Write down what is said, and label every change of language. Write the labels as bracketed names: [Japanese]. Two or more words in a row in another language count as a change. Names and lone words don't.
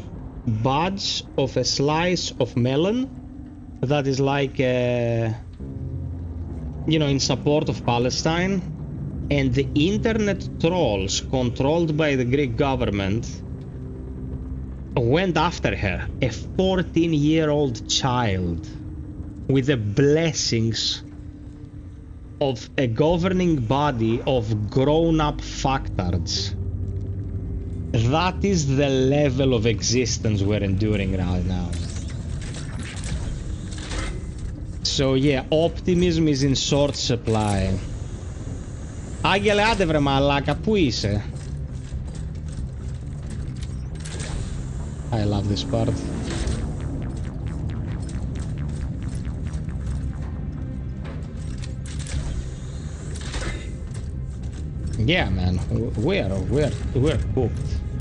[English] badge of a slice of melon that is like you know, in support of Palestine, and the internet trolls controlled by the Greek government went after her, a 14-year-old child, with the blessings of a governing body of grown-up fucktards. That is the level of existence we're enduring right now. So yeah, optimism is in short supply. [Greek] Άγγελε, άντε βρε μαλάκα, πού είσαι? [English] I love this part. Yeah, man, we're cooked.